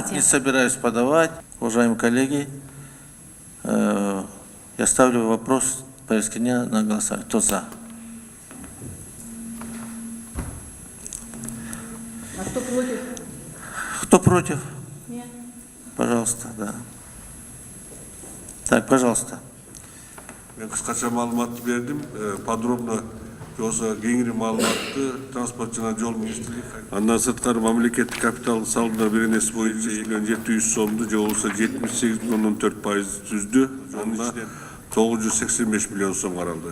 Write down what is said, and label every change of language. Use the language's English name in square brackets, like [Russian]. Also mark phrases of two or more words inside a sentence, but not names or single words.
[Russian] Я в суд не собираюсь подавать, уважаемые коллеги. Я ставлю вопрос повестки дня на голосование. Кто за? А кто против? Кто против? Нет. Пожалуйста, да. Так, пожалуйста. [Kyrgyz] Мен кыскача маалыматты бердим, подробно болсо кеңири маалыматты транспорт жана жол министрлиги. Андан сырткары мамлекеттик капитал салымдар беренеси боюнча 700 сомду же болбосо 78,4% түздү. Анын ичинен 985 миллион сом каралды.